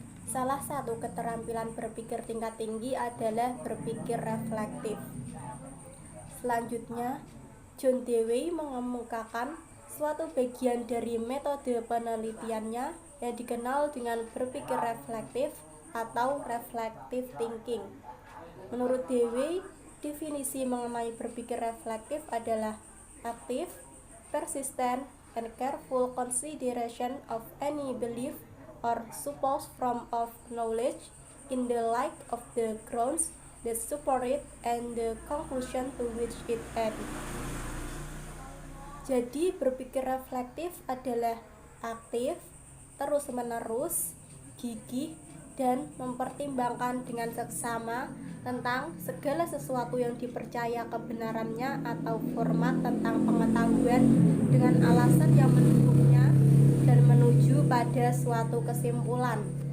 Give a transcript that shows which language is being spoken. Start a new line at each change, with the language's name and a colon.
Indonesian: Salah satu keterampilan berpikir tingkat tinggi adalah berpikir reflektif. Selanjutnya, John Dewey mengemukakan suatu bagian dari metode penelitiannya yang dikenal dengan berpikir reflektif atau reflective thinking. Menurut Dewey, definisi mengenai berpikir reflektif adalah
English: active, persistent, and careful consideration of any belief or supposed form of knowledge in the light of the grounds that support it and the conclusion to which it ends.
Indonesian: Jadi berpikir reflektif adalah aktif, terus-menerus, gigih, dan mempertimbangkan dengan seksama tentang segala sesuatu yang dipercaya kebenarannya atau format tentang pengetahuan dengan alasan yang mendukungnya dan menuju pada suatu kesimpulan.